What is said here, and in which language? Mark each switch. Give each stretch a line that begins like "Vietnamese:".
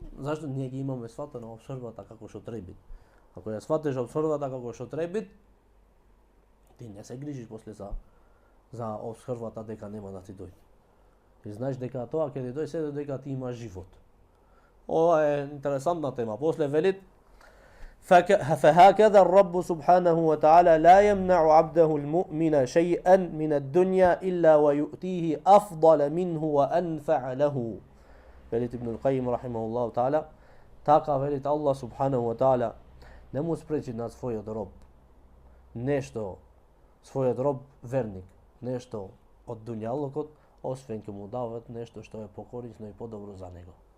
Serbian: Zašto nije
Macedonian: ги имаме сватено обсрвата како што треба? Ако ја сватиш обсрвата како што треба, ти не се грижиш после за обсрвата дека нема да ти дојде. И знаеш дека тоа ќе ти дојде се дека ти имаш живот. Ова е интересантна тема. После велит
Arabic: فهكذا الرب سبحانه وتعالى لا يمنع عبده المؤمن شيئا من الدنيا إلا ويؤتيه أفضل منه وأنفع له.
Macedonian: Велит Ибн Аль-Каим рахимахуллаху таala, така велит Allah subhanahu wa ta'ala, не му спречи на својот роб нешто, својот роб верник, нешто од дуњалокот, освен ќе му дават нешто што е покорисно и подобро за него.